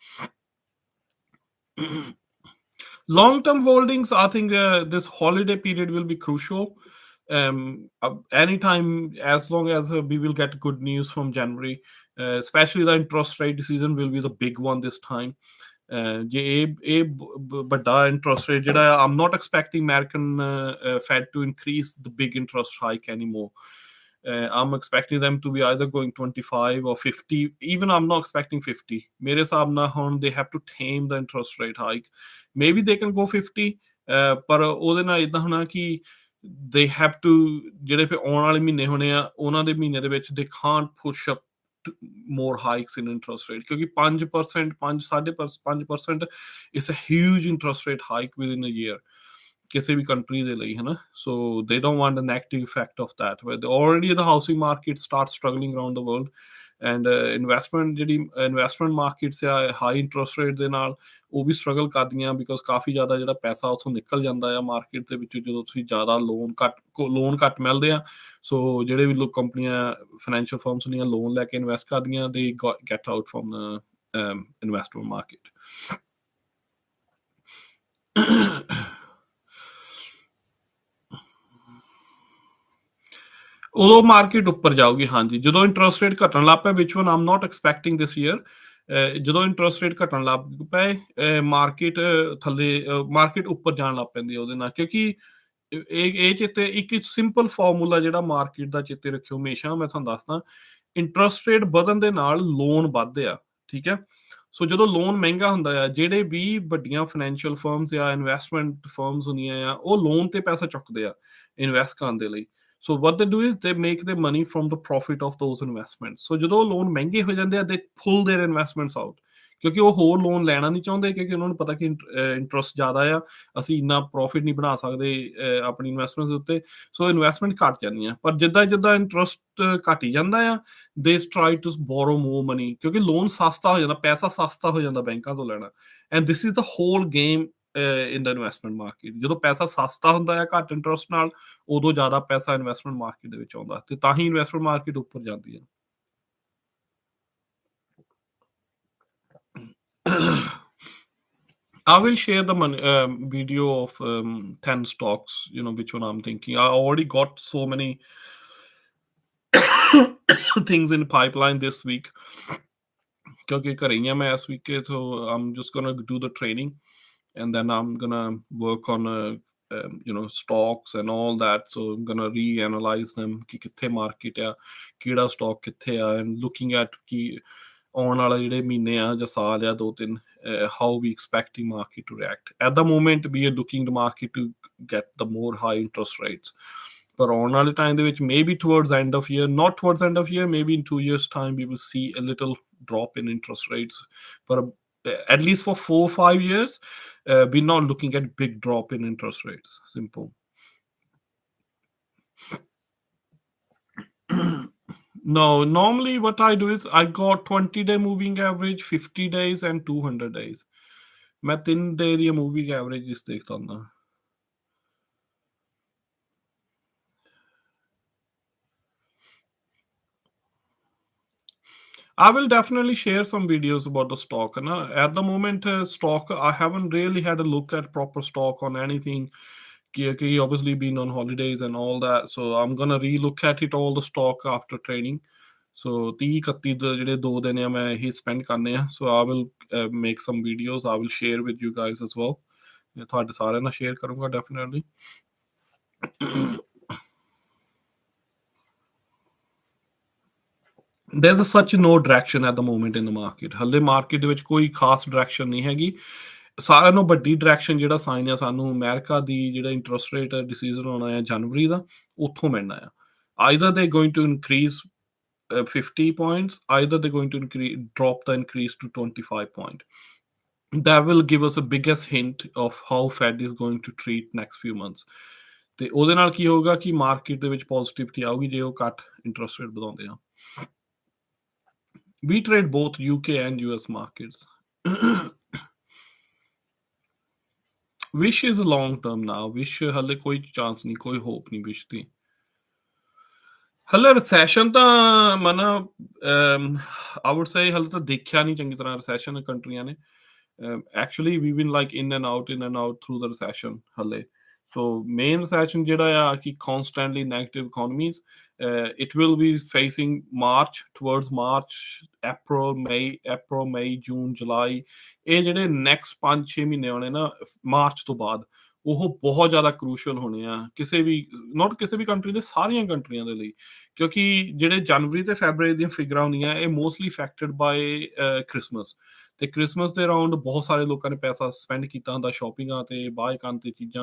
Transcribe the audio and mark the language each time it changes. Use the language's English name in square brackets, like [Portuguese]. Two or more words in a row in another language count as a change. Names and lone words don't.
[English] Long-term holdings, I think this holiday period will be crucial. Anytime, as long as we will get good news from January, especially the interest rate decision will be the big one this time. [Punjabi] ਜੇ ਇਹ ਵੱਡਾ [English] interest rate [Punjabi] ਜਿਹੜਾ, [English] I'm not expecting American Fed to increase the big interest hike anymore. I'm expecting them to be either going 25 or 50. Even I'm not expecting 50. [Punjabi] ਮੇਰੇ ਹਿਸਾਬ ਨਾਲ ਹੁਣ [English] they have to tame the interest rate hike. Maybe they can go 50, [Punjabi] ਪਰ ਉਹਦੇ ਨਾਲ ਇਦਾਂ ਹੋਣਾ ਕਿ [English] they have to, [Punjabi] ਜਿਹੜੇ ਫਿਰ ਆਉਣ ਵਾਲੇ ਮਹੀਨੇ ਹੋਣੇ ਆ, ਉਹਨਾਂ ਦੇ ਮਹੀਨੇ ਦੇ ਵਿੱਚ [English] they can't push up more hikes in interest rate, [Punjabi] ਕਿਉਂਕਿ 5%, 5.5% [English] is a huge interest rate hike within a year [Punjabi] ਕਿਸੇ ਵੀ ਕੰਟਰੀ ਦੇ ਲਈ, ਹੈ ਨਾ. [English] So they don't want the negative effect of that. But already the housing market starts struggling around the world, and investment markets [Punjabi] ਆ [English] high interest rate [Punjabi] ਦੇ ਨਾਲ ਉਹ ਵੀ struggle ਕਰਦੀਆਂ, because ਕਾਫੀ ਜ਼ਿਆਦਾ ਜਿਹੜਾ ਪੈਸਾ ਉੱਥੋਂ ਨਿਕਲ ਜਾਂਦਾ ਆ ਮਾਰਕੀਟ ਦੇ ਵਿੱਚ ਜਦੋਂ ਤੁਸੀਂ ਜ਼ਿਆਦਾ ਲੋਨ ਘੱਟ ਮਿਲਦੇ ਆ. ਸੋ ਜਿਹੜੇ ਵੀ ਲੋਕ ਕੰਪਨੀਆਂ [English] financial firms [Punjabi] ਦੀਆਂ ਲੋਨ ਲੈ ਕੇ ਇਨਵੈਸਟ ਕਰਦੀਆਂ, [English] they get out from the investment market. [Punjabi] ਉਦੋਂ ਮਾਰਕੀਟ ਉੱਪਰ ਜਾਊਗੀ, ਹਾਂਜੀ, ਜਦੋਂ [English] interest rate [Punjabi] ਘਟਣ ਲੱਗ ਪਿਆ, [English] which one I'm not expecting this year. [Punjabi] ਜਦੋਂ [English] interest rate [Punjabi] ਘਟਣ ਲੱਗ ਪਏ, ਮਾਰਕੀਟ ਉੱਪਰ ਜਾਣ ਲੱਗ ਪੈਂਦੀ ਉਹਦੇ ਨਾਲ, ਕਿਉਂਕਿ ਇਹ ਚੇਤੇ ਇੱਕ [English] simple formula [Punjabi] ਜਿਹੜਾ ਮਾਰਕੀਟ ਦਾ ਚੇਤੇ ਰੱਖਿਓ ਹਮੇਸ਼ਾ, ਮੈਂ ਤੁਹਾਨੂੰ ਦੱਸਦਾ, [English] interest rate [Punjabi] ਵਧਣ ਦੇ ਨਾਲ ਲੋਨ ਵੱਧਦੇ ਆ, ਠੀਕ ਹੈ. ਸੋ ਜਦੋਂ ਲੋਨ ਮਹਿੰਗਾ ਹੁੰਦਾ ਆ, ਜਿਹੜੇ ਵੀ ਵੱਡੀਆਂ [English] financial firms [Punjabi] ਜਾਂ [English] investment firms [Punjabi] ਹੁੰਦੀਆਂ ਆ, ਉਹ ਲੋਨ ਤੇ ਪੈਸਾ ਚੁੱਕਦੇ ਆ ਇਨਵੈਸਟ ਕਰਨ ਦੇ ਲਈ. [English] So what they do is they make their money from the profit of those investments. [Punjabi] So ਜਦੋਂ ਲੋਨ ਮਹਿੰਗੇ ਹੋ ਜਾਂਦੇ ਆ, [English] they pull their investments out, [Punjabi] ਕਿਉਂਕਿ ਉਹ ਹੋਰ ਲੋਨ ਲੈਣਾ ਨਹੀਂ ਚਾਹੁੰਦੇ, ਕਿਉਂਕਿ ਉਹਨਾਂ ਨੂੰ ਪਤਾ ਕਿ ਇੰਟਰਸਟ ਜ਼ਿਆਦਾ ਆ, ਅਸੀਂ ਇੰਨਾ ਪ੍ਰੋਫਿਟ ਨਹੀਂ ਬਣਾ ਸਕਦੇ ਆਪਣੀ ਇਨਵੈਸਟਮੈਂਟ ਦੇ ਉੱਤੇ. ਸੋ ਇਨਵੈਸਟਮੈਂਟ ਘੱਟ ਜਾਂਦੀਆਂ, ਪਰ ਜਿੱਦਾਂ ਇੰਟਰਸਟ ਘੱਟ ਹੀ ਜਾਂਦਾ ਆ, [English] they try to borrow more money, [Punjabi] ਕਿਉਂਕਿ ਲੋਨ ਸਸਤਾ ਹੋ ਜਾਂਦਾ, ਪੈਸਾ ਸਸਤਾ ਹੋ ਜਾਂਦਾ ਬੈਂਕਾਂ ਤੋਂ ਲੈਣਾ. [English] And this is the whole game in the investment market. [Punjabi] ਜਦੋਂ ਪੈਸਾ ਸਸਤਾ ਹੁੰਦਾ ਹੈ ਘੱਟ ਇੰਟਰਸਟ ਨਾਲ, ਉਦੋਂ ਜ਼ਿਆਦਾ ਪੈਸਾ [English] investment market [Punjabi] ਦੇ ਵਿੱਚ ਆਉਂਦਾ, ਤੇ ਤਾਂ ਹੀ [English] investment market [Punjabi] ਉੱਪਰ ਜਾਂਦੀ ਹੈ. [English] I will share the video of 10 stocks, which one I'm thinking. I already got so many things in pipeline this week, [Punjabi] ਕਿਉਂਕਿ ਘਰੇ ਹੀ ਆ ਮੈਂ ਇਸ [English] week, so I'm just gonna do the training, and then I'm gonna work on stocks and all that. So I'm gonna reanalyze them [Punjabi] ਕਿ ਕਿੱਥੇ ਮਾਰਕੀਟ ਆ, ਕਿਹੜਾ ਸਟਾਕ ਕਿੱਥੇ ਆ, [English] and looking at [Punjabi] ਕਿ ਆਉਣ ਵਾਲਾ ਜਿਹੜੇ ਮਹੀਨੇ ਆ ਜਾਂ ਸਾਲ ਆ 2-3, [English] how we expecting market to react. At the moment we are looking the market to get the more high interest rates, but [Punjabi] ਆਉਣ ਵਾਲੇ time ਦੇ ਵਿੱਚ [English] maybe towards end of year, not towards end of year, maybe in 2 years time we will see a little drop in interest rates, but at least for 4-5 years we're not looking at big drop in interest rates. Simple. No, normally what I do is I got 20-day moving average, 50 days and 200 days. [Punjabi] ਮੈਂ 3 ਡੇ ਦੀਆਂ [English] moving averages [Punjabi] ਦੇਖਦਾ ਹੁੰਦਾ। [English] I will definitely share some videos about the stock. At the moment, stock, I haven't really had a look at proper stock on anything. He obviously been on holidays and all that. So I'm gonna re-look at it, all the stock after training. [Punjabi] So 30-31 ਦੇ ਜਿਹੜੇ 2 ਦਿਨ ਆ ਮੈਂ ਇਹੀ spend ਕਰਨੇ ਆ. [English] So I will make some videos. I will share with you guys as well. [Punjabi] ਤੁਹਾਡੇ ਸਾਰਿਆਂ ਨਾਲ share ਕਰੂੰਗਾ definitely. [English] There's such no direction at the moment in the market. [Punjabi] ਹਲੇ ਮਾਰਕੀਟ ਦੇ ਵਿੱਚ ਕੋਈ ਖਾਸ ਡਾਇਰੈਕਸ਼ਨ ਨਹੀਂ ਹੈਗੀ। ਸਾਰਿਆਂ ਨੂੰ ਵੱਡੀ ਡਾਇਰੈਕਸ਼ਨ ਜਿਹੜਾ ਸਾਈਨ ਆ ਸਾਨੂੰ ਅਮਰੀਕਾ ਦੀ ਜਿਹੜਾ [English] interest rate decision [Punjabi] ਹੋਣਾ ਹੈ ਜਨਵਰੀ ਦਾ, ਉੱਥੋਂ ਮਿਲਣਾ ਆ। [English] Either they're going to increase 50 points, either they're going to drop the increase to 25 point. That will give us a biggest hint of how Fed is going to treat next few months. [Punjabi] ਤੇ ਉਹਦੇ ਨਾਲ ਕੀ ਹੋਊਗਾ ਕਿ ਮਾਰਕੀਟ ਦੇ ਵਿੱਚ ਪੋਜ਼ਿਟਿਵਿਟੀ ਆਊਗੀ ਜੇ ਉਹ ਘੱਟ [English] interest rate [Punjabi] ਵਧਾਉਂਦੇ ਆ। [English] We trade both UK and US markets. Wish is long term now. [Punjabi] Wish ਹਲੇ ਕੋਈ ਚਾਂਸ ਨਹੀਂ, ਕੋਈ ਹੋਪ ਨਹੀਂ ਵਿਸ਼ ਦੀ। ਹਲੇ ਰਿਸੈਸ਼ਨ ਤਾਂ ਮਨਾ [English] I would say [Punjabi] ਹਲੇ ਤਾਂ ਦੇਖਿਆ ਨਹੀਂ ਚੰਗੀ ਤਰ੍ਹਾਂ ਰਿਸੈਸ਼ਨ ਕੰਟਰੀਆਂ ਨੇ। [English] Actually we've been like in and out through the recession ਹਲੇ। So main recession [Punjabi] ਜਿਹੜਾ ਆ ਕਿ [English] constantly negative economies, it will be facing towards March, April, May, June, July। [Punjabi] ਇਹ ਜਿਹੜੇ next 5-6 ਮਹੀਨੇ ਹੋਣੇ ਨਾ ਮਾਰਚ ਤੋਂ ਬਾਅਦ, ਉਹ ਬਹੁਤ ਜ਼ਿਆਦਾ ਕ੍ਰੂਸ਼ਲ ਹੋਣੇ ਆ ਕਿਸੇ ਵੀ ਕਿਸੇ ਵੀ ਕੰਟਰੀ ਦੇ, ਸਾਰੀਆਂ ਕੰਟਰੀਆਂ ਦੇ ਲਈ। ਕਿਉਂਕਿ ਜਿਹੜੇ ਜਨਵਰੀ ਤੇ ਫੈਬਰਰੀ ਦੀਆਂ ਫਿਗਰਾਂ ਹੁੰਦੀਆਂ ਇਹ [English] mostly affected by Christmas. [Punjabi] ਤੇ ਕ੍ਰਿਸਮਸ ਦੇ ਅਰਾਊਂਡ ਬਹੁਤ ਸਾਰੇ ਲੋਕਾਂ ਨੇ ਪੈਸਾ ਸਪੈਂਡ ਕੀਤਾ ਹੁੰਦਾ ਸ਼ਾਪਿੰਗਾਂ ਤੇ, ਬਾਏ ਕਰਨ ਤੇ ਚੀਜ਼ਾਂ।